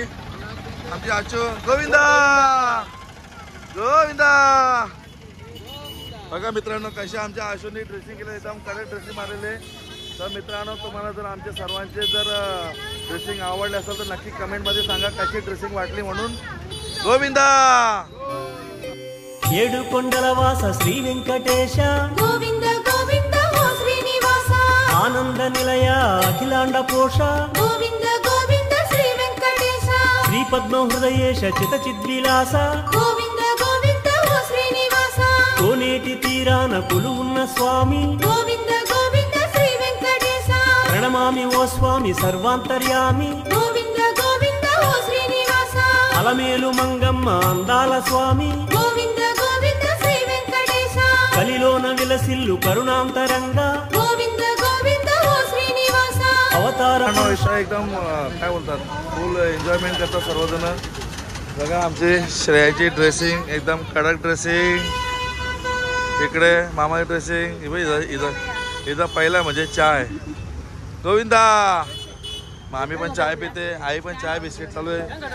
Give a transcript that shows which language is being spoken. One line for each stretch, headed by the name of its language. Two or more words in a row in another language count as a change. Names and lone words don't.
Marathi: आमची आचू गोविंदा गोविंदा. बघा मित्रांनो कशा आमच्या आशूने ड्रेसिंग केलं, एकदम कडक ड्रेसिंग मारलेले. तर मित्रांनो, तुम्हाला जर आमच्या सर्वांचे जर ड्रेसिंग आवडले असेल तर नक्की कमेंटमध्ये सांगा कशी ड्रेसिंग वाटली म्हणून. गोविंदा.
Telugu: ఏడుకొండల వాస శ్రీ వెంకటేశ గోవింద గోవింద ఓ శ్రీనివాస. ఆనంద నిలయ అఖిలాండ పోష గోవింద గోవింద శ్రీ వెంకటేశ. శ్రీ పద్మ హృదయేశ చిత చిద్విలాస గోవింద గోవింద ఓ శ్రీనివాస. కోనేటి తీరాన కొలువున్న స్వామి గోవింద గోవింద శ్రీ వెంకటేశ. ప్రణమామి ఓ స్వామి సర్వాంతర్యామి గోవింద గోవింద ఓ శ్రీనివాస. అలమేలు మంగమ్మ అందాల స్వామి గోవింద గోవింద శ్రీ వెంకటేశ. కలిలోన విలసిల్లు కరుణాంతరంగా గోవింద గోవింద ఓ శ్రీనివాస. అవతార
Marathi: एकदम काय बोलतात, फुल एन्जॉयमेंट करतात सर्वजण. बघा आमची श्रेयाची ड्रेसिंग एकदम कडक ड्रेसिंग. इकडे मामाची ड्रेसिंग. इथं पहिला म्हणजे चाय. गोविंदा. मामी पण चाय पिते, आई पण चाय बिस्किट चालू आहे.